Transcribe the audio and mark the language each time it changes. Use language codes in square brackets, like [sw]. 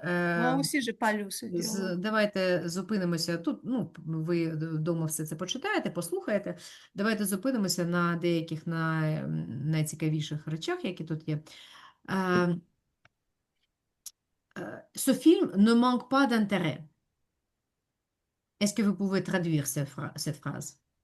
[fr] puis, moi aussi, j'ai pas lu ce dialogue. [uk] давайте зупинимося тут. Ну, ви вдома все це почитаєте, послухаєте. Давайте зупинимося на деяких найцікавіших речах, які тут є. [fr] Е, Ce film ne manque pas d'intérêt. Est-ce que vous pouvez traduire cette phrase?